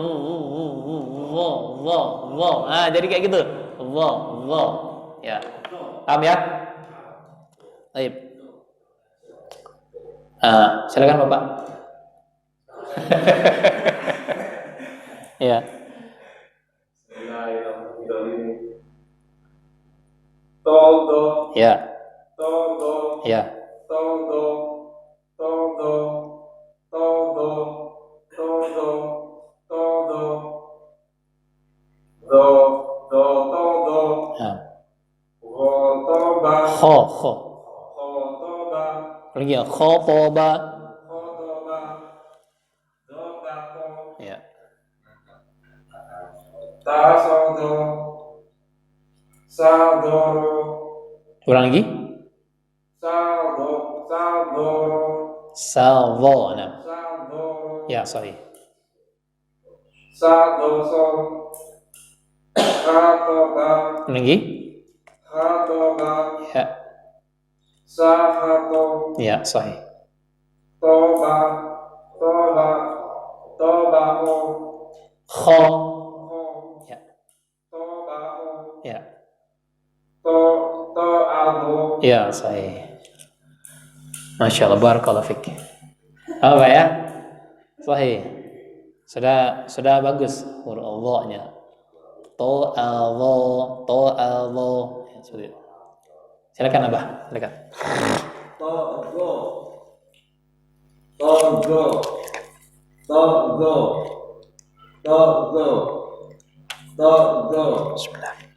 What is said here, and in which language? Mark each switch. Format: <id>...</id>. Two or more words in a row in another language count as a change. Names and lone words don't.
<id>Nah, jadi kayak gitu. Ya. Paham ya? Baik. Silakan Bapak. Ya. Todo. Ya. Todo. Ya. Todo. Todo. Todo. Todo. Todo. Do. Do. Todo. Ya. Khotoba. Kho. Khotoba. Lagi ya. Khotoba. Khotoba. Dobako. Ya. Tasodo. Sadoro. Ulang lagi. Salvo. Nah. Ya, sorry. Sadoso. Khatoba. Lagi. Khatoba. Ya. Sahato. Ya, sorry. Toba. Tobaho. Kho. Ya. Tobaho. Ya. To'ahu. Ya, sahih.</id> <ar>ما شاء الله، بارك الله فيك.</ar> <id>Apa ya? Sahih. Sudah bagus huruf Allah-nya. To'ahu. Ya, sudah. Silakan Abah, silakan. Bismillah.</id>